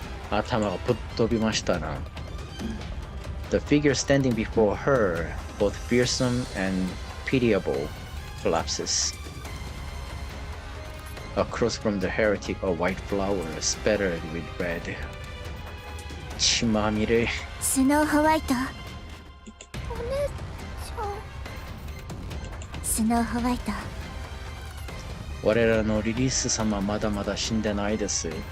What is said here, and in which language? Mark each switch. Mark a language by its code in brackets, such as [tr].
[ja] 頭がぶっ飛びましたな. [en] The figure standing before her, both fearsome and pitiable, collapses. Across from the heretic, a white flower spattered with red. [ja] 血まみれ. スノーホワイト。お姉ちゃん。スノーホワイト。我らのリリース様まだまだ死んでないです。